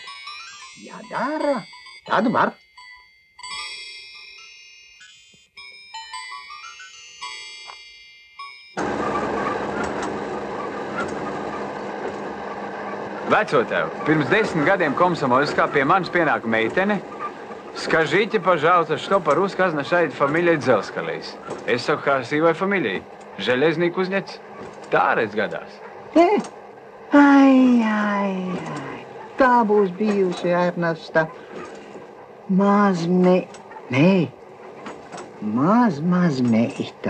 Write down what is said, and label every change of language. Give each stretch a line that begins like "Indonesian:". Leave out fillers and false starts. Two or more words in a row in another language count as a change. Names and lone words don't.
Latvian: Ja dara, tad var. Vecotēv, pirms 10 gadiem Komsomolskā pie manis pienāka meitene.
Russian: Скажите, пожалуйста, что по-русски означает фамилия Дзелскалейс?
Latvian: Es saku,
Russian: красивой фамилии. железнику кузнец.
Latvian: Tā reiz gadās. Ai. Tā būs bijusi Ernesta mazmeita.